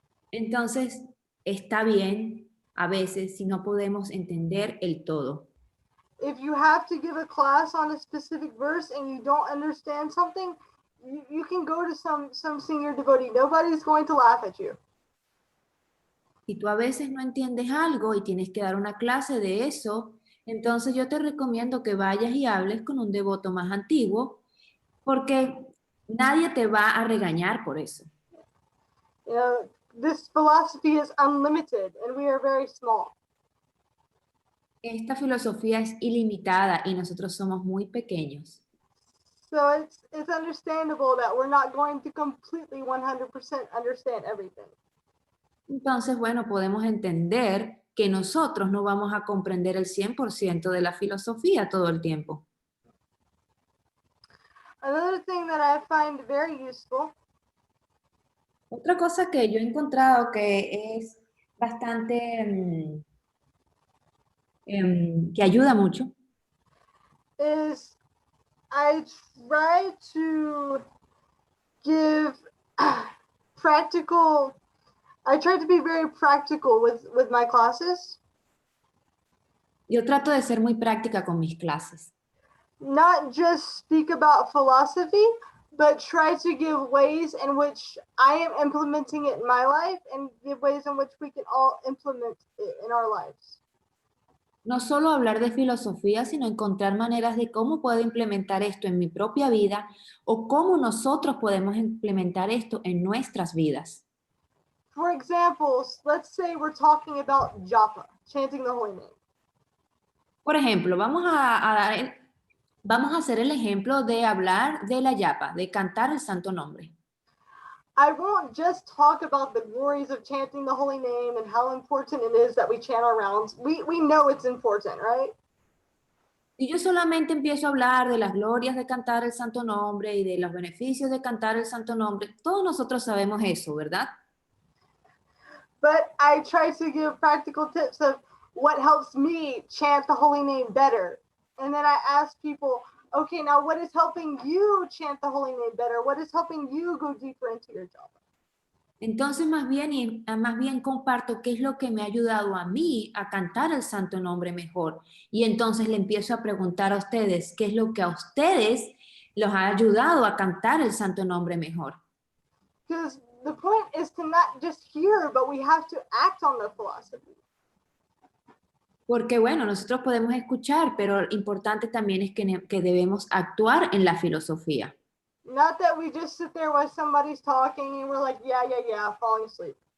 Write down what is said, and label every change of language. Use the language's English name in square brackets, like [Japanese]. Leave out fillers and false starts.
[Spanish] Entonces está bien a veces si no podemos entender el todo. [English] If you have to give a class on a specific verse and you don't understand something, you can go to some senior devotee. Nobody's going to laugh at you. [Spanish] Si tú a veces no entiendes algo y tienes que dar una clase de eso, entonces yo te recomiendo que vayas y hables con un devoto más antiguo, porque nadie te va a regañar por eso. [English] You know, this philosophy is unlimited and we are very small. [Spanish] Esta filosofía es ilimitada y nosotros somos muy pequeños. [English] So it's understandable that we're not going to completely 100% understand everything. [Spanish] Entonces, bueno, podemos entender que nosotros no vamos a comprender el 100% de la filosofía todo el tiempo. [English] Another thing that I find very useful [Spanish] Otra cosa que yo he encontrado que es bastante, que ayuda mucho, [English] is I try to give practical, I try to be very practical with my classes. [Spanish] yo trato de ser muy práctica con mis clases. [English] Not just speak about philosophy, but try to give ways in which I am implementing it in my life and give ways in which we can all implement it in our lives. [Spanish] No solo hablar de filosofía, sino encontrar maneras de cómo puedo implementar esto en mi propia vida o cómo nosotros podemos implementar esto en nuestras vidas. [English] For example, let's say we're talking about japa, chanting the holy name. [Spanish] Por ejemplo, vamos a hacer el ejemplo de hablar de la yapa, de cantar el santo nombre. [English] I won't just talk about the glories of chanting the holy name and how important it is that we chant our rounds. We know it's important, right? [Spanish] Y yo solamente empiezo a hablar de las glorias de cantar el santo nombre y de los beneficios de cantar el santo nombre. Todos nosotros sabemos eso, ¿verdad? [English] But I try to give practical tips of what helps me chant the holy name better. And then I ask people, okay, now what is helping you chant the holy name better? What is helping you go deeper into your japa? [Spanish] Entonces, más bien comparto qué es lo que me ha ayudado a mí a cantar el santo nombre mejor. Y entonces le empiezo a preguntar a ustedes qué es lo que a ustedes los ha ayudado a cantar el santo nombre mejor. [English] Because the point is to not just hear, but we have to act on the philosophy. [Spanish] Porque bueno, nosotros podemos escuchar, pero lo importante también es que debemos actuar en la filosofía. [English] Not that we just sit there while somebody's talking and we're like, yeah, falling asleep.